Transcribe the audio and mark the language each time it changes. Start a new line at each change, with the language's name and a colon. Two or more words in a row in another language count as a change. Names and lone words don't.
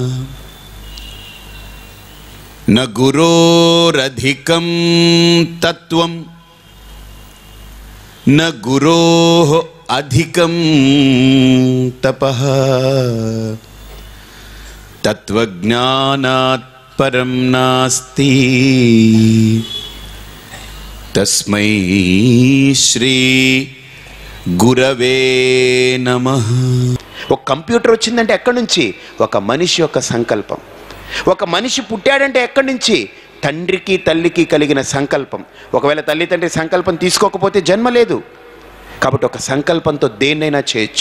Sanskrit: न गुरोरधिकं तत्त्वं न गुरोः अधिकं तपः तत्त्वज्ञानात् परं नास्ति तस्मै श्री గురవే నమః।
Telugu: ఒక కంప్యూటర్ వచ్చిందంటే ఎక్కడి నుంచి? ఒక మనిషి యొక్క సంకల్పం. ఒక మనిషి పుట్టాడంటే ఎక్కడి నుంచి? తండ్రికి తల్లికి కలిగిన సంకల్పం. ఒకవేళ తల్లి తండ్రి సంకల్పం తీసుకోకపోతే జన్మ లేదు. కాబట్టి ఒక సంకల్పంతో దేన్నైనా చేయొచ్చు.